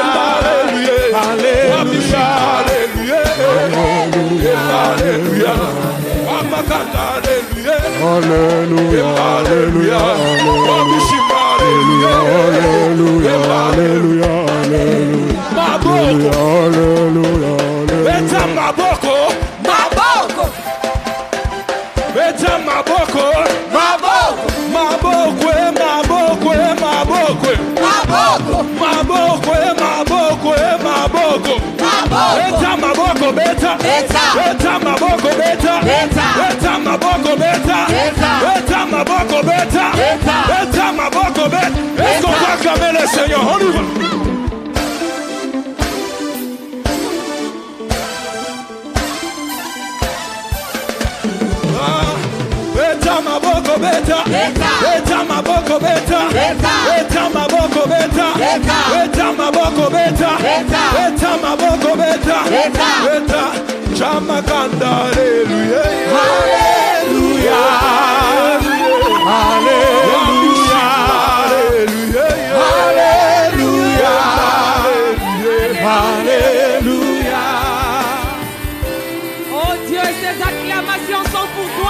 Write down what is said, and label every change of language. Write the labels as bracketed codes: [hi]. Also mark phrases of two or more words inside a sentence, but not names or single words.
[ln] Wabishima. Alléluia. Alléluia. Jamagada. Alléluia. Alléluia, alléluia, Wabishima. alléluia, alléluia, alléluia, Maboko. alléluia, Beta maboko. Maboko. Beta maboko. Maboko. Maboko. Maboko. Maboko. Maboko. Maboko. Maboko. Maboko. Beta maboko. Beta. Beta. Beta maboko. Beta. Beta. Beta maboko. Beta. Beta. Beta maboko. Beta. Beta. Beta maboko. Beta. [fr] Est-ce qu'on peut acclamer le Seigneur? On y va. [ln] Beta maboko. Beta. Beta. Beta maboko. Beta. Beta. Beta maboko. Beta. Beta. Beta maboko. Beta. Beta. Beta maboko. Beta. Beta. Beta. Jamakanda. Alléluia. Alléluia. Alléluia. Alléluia. Alléluia. [fr] Oh Dieu, ces acclamations sont pour toi.